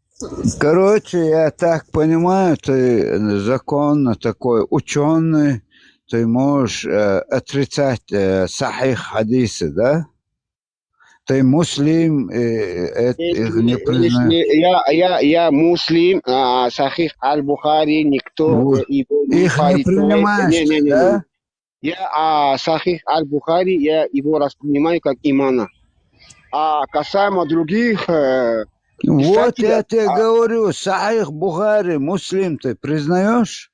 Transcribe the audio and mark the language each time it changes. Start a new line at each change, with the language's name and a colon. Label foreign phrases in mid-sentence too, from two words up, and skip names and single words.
Russian: Короче, я так понимаю, ты законно такой ученый, ты можешь отрицать сахих хадисы, да? Ты муслим, их не признаешь. Я муслим, сахих аль-Бухари, никто его не их не принимаешь, да? Я сахих аль-Бухари, я его воспринимаю как имана. А касаемо других... Вот я тебе говорю, сахих Бухари, муслим ты признаешь?